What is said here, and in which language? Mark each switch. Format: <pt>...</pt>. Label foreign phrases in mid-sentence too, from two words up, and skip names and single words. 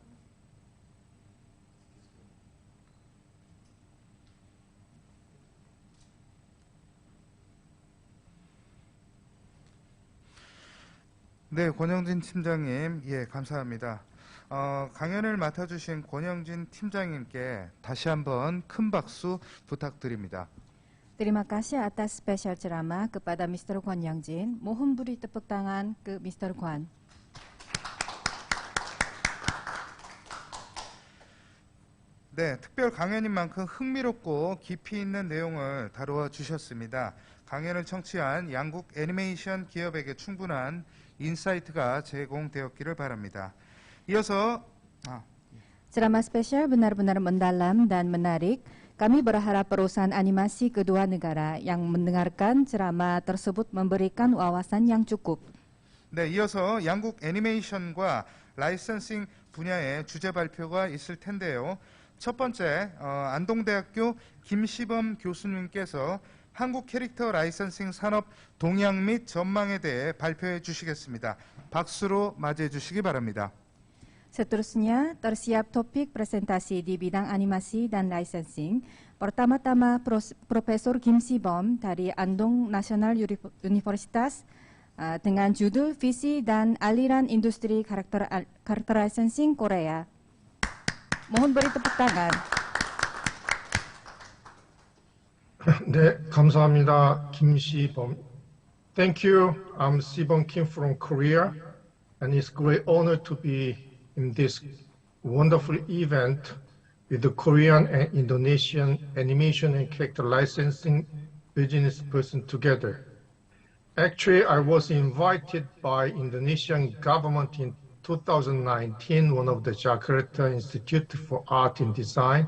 <ko>네, 권영진 팀장님, 예, 감사합니다. 강연을 맡아주신 권영진 팀장님께 다시 한번 큰 박수 부탁드립니다.</ko> <id>Terima kasih atas spesial ceramah kepada Mr. Kwon Young-jin. Mohon beri tepuk tangan ke Mr. Kwon.</id> <ko>네, 특별 강연인 만큼 흥미롭고 깊이 있는 내용을 다루어 주셨습니다. 강연을 청취한 양국 애니메이션 기업에게 충분한 인사이트가 제공되었기를 바랍니다. 이어서</ko> <id>Ceramah spesial benar-benar mendalam dan menarik. Kami berharap perusahaan animasi kedua negara yang mendengarkan ceramah tersebut memberikan wawasan yang cukup.</id> <ko>네, 이어서 양국 애니메이션과 라이선싱 분야의 주제 발표가 있을 텐데요. 첫 번째, 안동대학교 김시범 교수님께서 한국 캐릭터 라이선싱 산업 동향 및 전망에 대해 발표해 주시겠습니다. 박수로 맞이해 주시기 바랍니다.</ko> <id>Seterusnya, tersiap topik presentasi di bidang animasi dan licensing. Pertama-tama, Profesor Kim Si-bom dari Andong National Universitas dengan judul Visi dan Aliran Industri Karakter Licensing Korea. Mohon beri tepuk tangan.</id> <ko>네, 감사합니다. 김시범.</ko> <en>Thank you. I'm Sibom Kim from Korea, and it's a great honor to be in this wonderful event with the Korean and Indonesian animation and character licensing business person together. Actually, I was invited by Indonesian government in 2019, one of the Jakarta Institute for Art and Design.</en>